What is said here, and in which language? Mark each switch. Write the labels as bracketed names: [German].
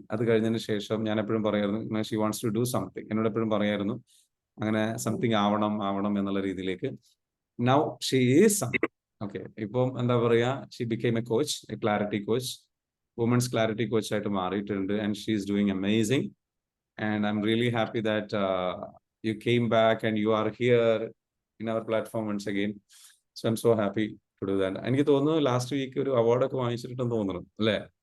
[Malayalam] അത് കഴിഞ്ഞതിന് ശേഷം ഞാൻ എപ്പോഴും പറയായിരുന്നു [English] She wants to do something. [Malayalam] എന്നോട് എപ്പോഴും പറയായിരുന്നു അങ്ങനെ സംതിങ് ആവണം എന്നുള്ള രീതിയിലേക്ക്. [English] Now she is something. Okay, [Malayalam] ഇപ്പം എന്താ പറയുക, [English] she became a coach, a clarity coach, women's clarity coach [Malayalam] ആയിട്ട് മാറിയിട്ടുണ്ട്. [English] And she is doing amazing. And I am really happy that you came back and you are here in our platform once again. So I'm so happy to do that. [Malayalam] എനിക്ക് തോന്നുന്നു last week ഒരു അവാർഡൊക്കെ വാങ്ങിച്ചിട്ടുണ്ടെന്ന് തോന്നുന്നു അല്ലേ?